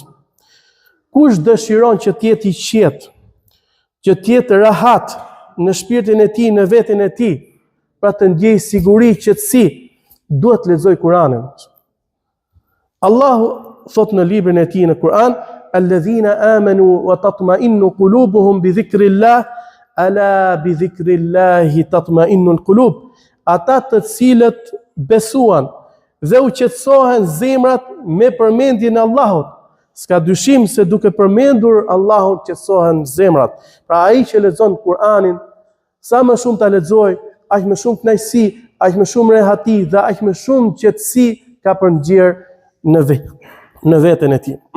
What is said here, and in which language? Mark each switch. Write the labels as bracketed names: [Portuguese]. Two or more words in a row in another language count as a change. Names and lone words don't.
[Albanian] Kush dëshiron që të jetë i qetë, që të jetë rahat në shpirtin e tij, në veten e tij, pra të ndjej siguri, qetësi, duhet të lexoj Kur'anin. Allahu thot në librin e tij në Kur'an: [Arabic] "الذين آمنوا وتطمئن قلوبهم بذكر الله ألا بذكر الله تطمئن القلوب." [Albanian] Ata të cilët besuan dhe u qetësohen zemrat me përmendjen e Allahut. S'ka dyshim se duke përmendur Allahun qetësohen zemrat. Pra ai që lexon Kur'anin, sa më shumë ta lexoj, aq më shumë kënaqësi, aq më shumë rehati dhe aq më shumë qetësi ka për nxjerr në veten e tij.